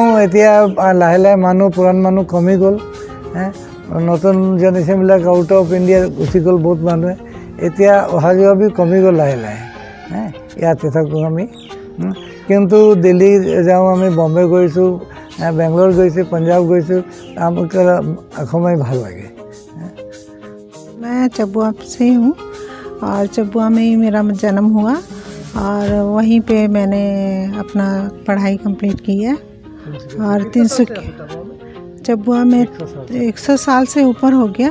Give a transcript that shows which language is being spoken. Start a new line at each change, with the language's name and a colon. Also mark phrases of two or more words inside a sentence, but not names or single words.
Assamese: এতিয়া লাহে লাহে মানুহ, পুৰাণ মানুহ কমি গ'ল। নতুন জেনেৰেশ্যনবিলাক
English: out of India
Assamese: গুচি গ'ল বহুত মানুহে। এতিয়া অহা যোৱা কমি গ'ল লাহে লাহে। ইয়াতে থাকোঁ আমি। কিন্তু দিল্লী যাওঁ, আমি বম্বে গৈছোঁ, বেংগলোৰ গৈছোঁ, पंजाब গৈছোঁ। আমাক অসমে ভাল লাগে।
Hindi: मैं चबुआ से हूँ और चबुआ में ही मेरा जन्म हुआ और वहीं पे मैंने अपना पढ़ाई कंप्लीट की है। और 300 चबुआ में 100 साल से ऊपर हो गया।